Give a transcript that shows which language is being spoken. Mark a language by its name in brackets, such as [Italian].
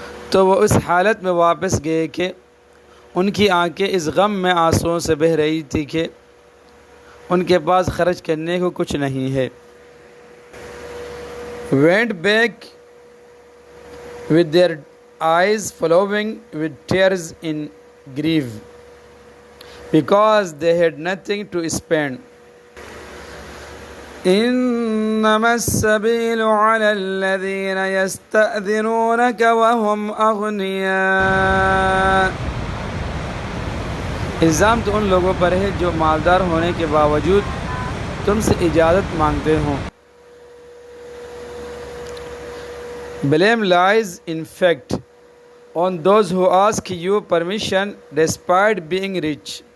[Urdu] تو وہ اس حالت میں واپس گئے کہ ان کی آنکھیں اس غم میں آنسوؤں سے بہہ رہی تھی کہ ان کے پاس خرچ کرنے کو کچھ نہیں ہے. [English] went back with their eyes flowing with tears in grief because they had nothing to spend. [Arabic] إنما السبيل على الذين يستأذنونك وهم أغنياء. [Urdu] الزام تو ان لوگوں پر ہے جو مالدار ہونے کے باوجود تم سے اجازت مانگتے ہوں. [English] Blame lies in fact on those who ask you permission despite being rich.